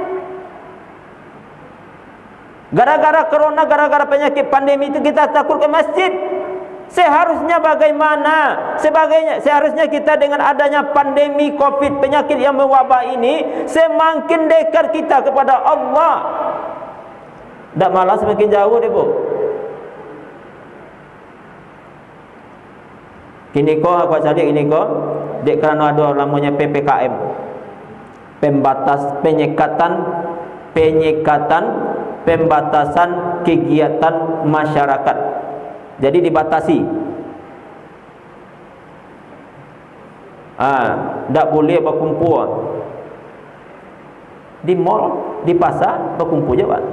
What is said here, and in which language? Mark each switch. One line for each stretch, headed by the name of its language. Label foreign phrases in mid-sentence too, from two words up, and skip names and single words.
Indonesian: Gara-gara corona, gara-gara penyakit pandemi itu kita takut ke masjid. Seharusnya bagaimana? Seharusnya kita dengan adanya pandemi COVID, penyakit yang mewabah ini, semakin dekat kita kepada Allah. Tak malah semakin jauh deh Bu.
Minangkabau: Kini ko aku cari kini ko, dek kerana ada namanya PPKM.
Indonesian: pembatasan kegiatan masyarakat. Jadi dibatasi. Tak boleh berkumpul di mall, di pasar, berkumpul je Pak.